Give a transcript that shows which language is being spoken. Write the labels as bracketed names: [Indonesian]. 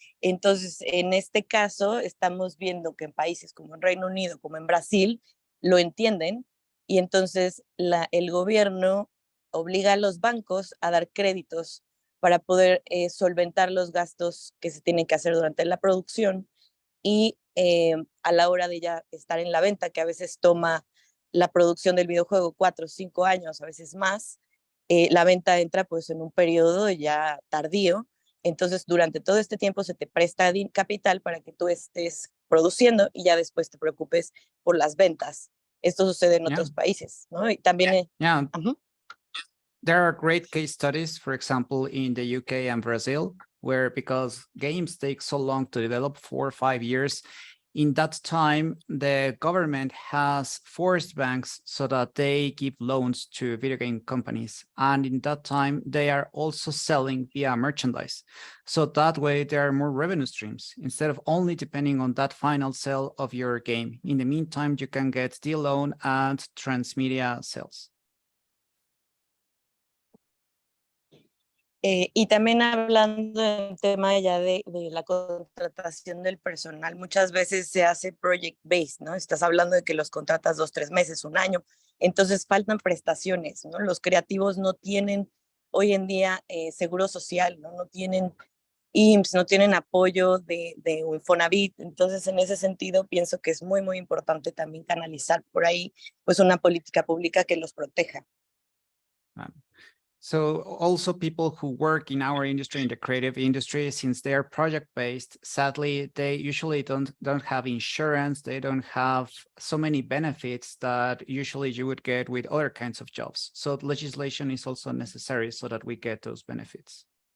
[Spanish] Entonces, en este caso, estamos viendo que en países como en Reino Unido, como en Brasil, lo entienden y entonces el gobierno obliga a los bancos a dar créditos para poder solventar los gastos que se tienen que hacer durante la producción y a la hora de ya estar en la venta, que a veces toma la producción del videojuego 4 o 5 años, a veces más, la venta entra pues en un periodo ya tardío. Entonces, durante todo este tiempo se te presta capital para que tú estés produciendo y ya después te preocupes por las ventas. Esto sucede en otros países, ¿no? Y también... [English] There are great case studies, for example, in the UK and Brazil, where because games take so long to develop, 4 or 5 years, in that time, the government has forced banks so that they give loans to video game companies. And in that time, they are also selling via merchandise. So that way, there are more revenue streams instead of only depending on that final sale of your game. In the meantime, you can get the loan and transmedia sales. [Spanish] Y también hablando del tema ya de la contratación del personal, muchas veces se hace project based, ¿no? Estás hablando de que los contratas 2, 3 meses, un año, entonces faltan prestaciones, ¿no? Los creativos no tienen hoy en día seguro social, ¿no? No tienen IMSS, no tienen apoyo de Infonavit, entonces en ese sentido pienso que es muy, muy importante también canalizar por ahí pues una política pública que los proteja. [English] So also people who work in our industry, in the creative industry, since they are project-based, sadly, they usually don't have insurance. They don't have so many benefits that usually you would get with other kinds of jobs. So legislation is also necessary so that we get those benefits.